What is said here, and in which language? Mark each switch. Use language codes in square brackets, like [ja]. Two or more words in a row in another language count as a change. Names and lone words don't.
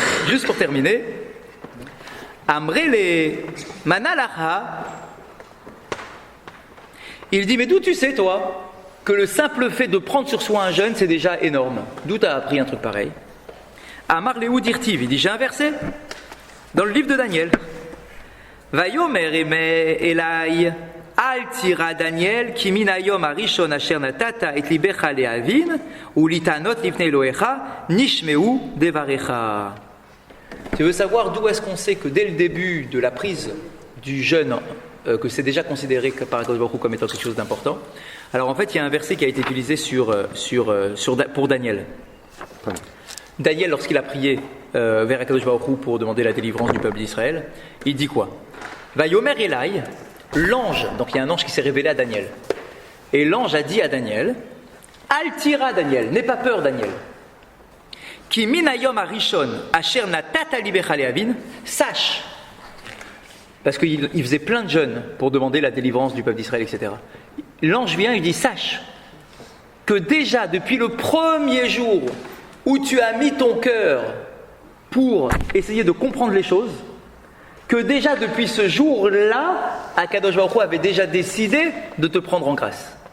[fr] Juste pour terminer, [he] אמרו ליה מנא לך, [fr] il dit mais d'où tu sais toi que le simple fait de prendre sur soi un jeûne c'est déjà énorme? D'où tu as appris un truc pareil? [he] אמר להו דכתיב, [fr] il dit j'ai un verset dans le livre de Daniel. [he] ויאמר אלי אל תירא דניאל כי מן היום הראשון אשר נתת את לבך להבין ולהתענות לפני אלהיך נשמעו דבריך. [fr] Tu veux savoir d'où est-ce qu'on sait que dès le début de la prise du jeûne, que c'est déjà considéré par Akadosh Baruch Hu comme étant quelque chose d'important? Alors en fait, il y a un verset qui a été utilisé pour Daniel. Daniel, lorsqu'il a prié vers Akadosh Baruch Hu pour demander la délivrance du peuple d'Israël, il dit quoi? [he] ויאמר אלי, [fr] l'ange, donc il y a un ange qui s'est révélé à Daniel. Et l'ange a dit à Daniel, [he] אל תירא דניאל, [fr] n'aie pas peur Daniel. [he] כי מן היום הראשון אשר נתת לבך להבין, [fr] sache. Parce qu'il faisait plein de jeûnes pour demander la délivrance du peuple d'Israël, etc. L'ange vient, il dit, sache que déjà depuis le premier jour où tu as mis ton cœur pour essayer de comprendre les choses, que déjà depuis ce jour-là, Akadosh Baruch Hu avait déjà décidé de te prendre en grâce.